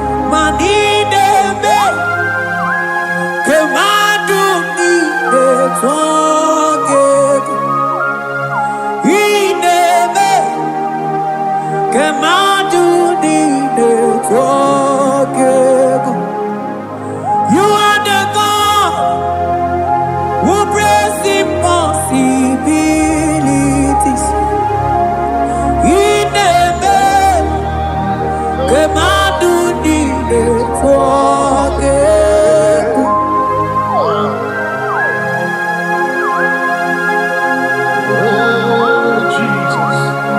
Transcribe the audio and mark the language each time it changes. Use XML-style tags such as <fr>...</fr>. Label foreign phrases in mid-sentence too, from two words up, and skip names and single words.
<ig>Ma ị na-eme ka mmadụ niile tụọ gị egwu. Ị na-eme ka mmadụ niile tụọ gị egwu.</ig> <en>You are the God who breaks impossibilities.</en> <ig>Ị na-eme ka mmadụ niile tụọ gị egwu.</ig> <en>Oh, Jesus.</en>